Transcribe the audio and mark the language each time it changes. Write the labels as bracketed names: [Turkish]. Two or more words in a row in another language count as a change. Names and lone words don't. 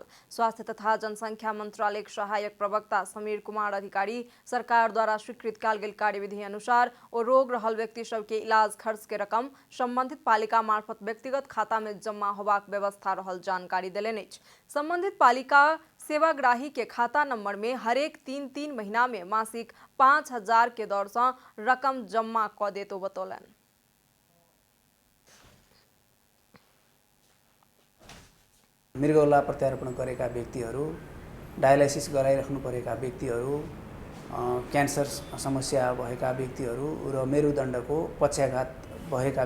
[Maithili] स्वास्थ्य तथा जनसंख्या मंत्रालयक सहायक प्रवक्ता समीर कुमार अधिकारी सरकार द्वारा स्वीकृत कयल गेल कार्यविधि अनुसार ओ रोग रहल व्यक्ति सबके इलाज खर्च के रकम संबंधित पालिका मार्फत व्यक्तिगत खाता में जमा होबाक व्यवस्था रहल जानकारी देलनि अछि। संबंधित पालिका सेवाग्राही के खाता नंबर में हरेक 3 महीना में मासिक 5,000 के दर सँ रकम जमा कऽ देतो बतौलनि। [Nepali] मृगौला प्रत्यारोपण गरेका व्यक्तिहरू, डायलिसिस गराइराख्नु परेका व्यक्तिहरू, क्यान्सर समस्या भएका व्यक्तिहरू र मेरुदण्डको पक्षाघात भएका